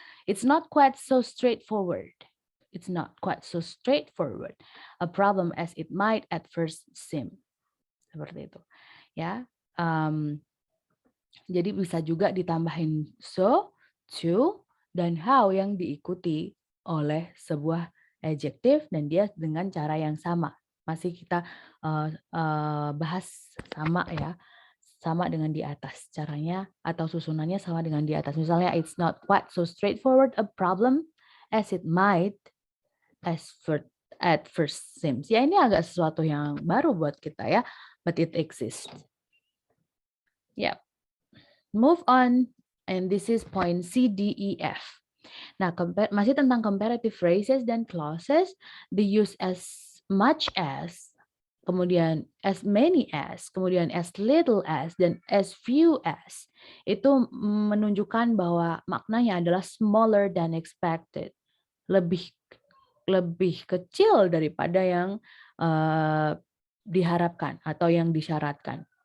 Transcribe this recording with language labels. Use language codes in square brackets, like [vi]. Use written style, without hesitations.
[en] It's not quite so straightforward. It's not quite so straightforward. A problem as it might at first seem. [id] Seperti itu. Ya. Jadi bisa juga ditambahin so, to, dan how yang diikuti oleh sebuah adjective dan dia dengan cara yang sama. Masih kita bahas sama ya, sama dengan di atas caranya atau susunannya sama dengan di atas. [en] Misalnya it's not quite so straightforward a problem as it might at first seems. [id] Ya ini agak sesuatu yang baru buat kita ya, [en] but it exists. Ya. Move on, and this is point C, D, E, F. [id] Nah, masih tentang [en] comparative phrases dan clauses, the use as much as, kemudian as many as, kemudian as little as, dan as few as. [id] Itu menunjukkan bahwa maknanya adalah [en] smaller than expected. [id] Lebih kecil daripada yang diharapkan atau yang disyaratkan.